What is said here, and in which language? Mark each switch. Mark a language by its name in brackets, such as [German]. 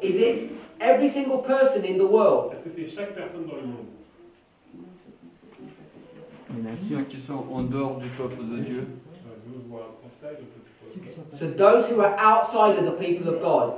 [English] Is it every single person in the world? [French] Est-ce que c'est chaque personne dans le monde? Il y en a ceux qui sont en dehors du peuple de Dieu. [English] Those who are outside of the people. So those who are outside of the people of God.